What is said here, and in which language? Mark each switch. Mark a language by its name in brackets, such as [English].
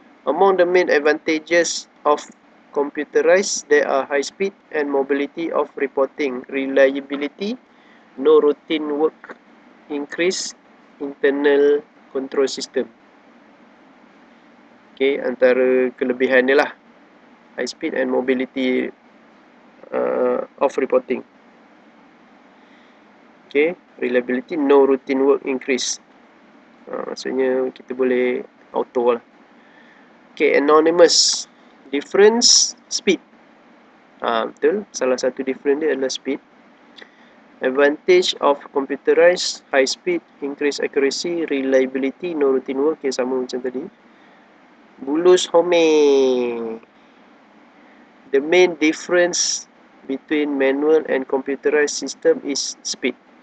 [English] Among the main advantages of computerized, there are high speed and mobility of reporting, reliability, no routine work, increase internal control system. Okay, [Malay] antara kelebihan dia lah, [English] high speed and mobility of reporting. Okay, reliability, no routine work, increase. [Malay] Maksudnya kita boleh auto lah. [English] Okay, anonymous, difference, speed. [Malay] Betul, salah satu difference dia adalah speed. [English] Advantage of computerized, high speed, increase accuracy, reliability, no routine work. Okay, [Malay] sama macam tadi. [English] Bulus Home, the main difference between manual and computerized system is speed.